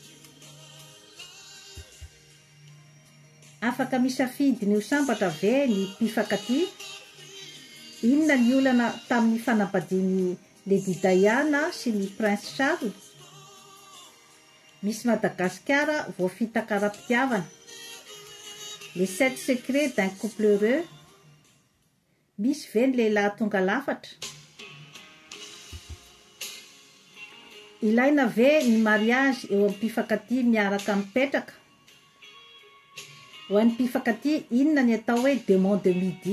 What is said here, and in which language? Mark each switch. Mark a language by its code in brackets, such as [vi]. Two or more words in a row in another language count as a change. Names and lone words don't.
[mg] Afaka misafidy ny ho sambatra ve ny mpifankatia? Inona ny olana tamin'ny fanambadian'i Lady Diana sy ny Prince Charles? Miss Madagasikara voafita kara-pitiavana. [fr] Les 7 secrets d'un couple heureux. [mg] Misy ve ny lehilahy tonga lafatra? Ilaina ve ny mariage eo amin'ny mpifankatia miaraka mipetraka? Ho an'ny mpifankatia, inona ny atao hoe [fr] demande de midi?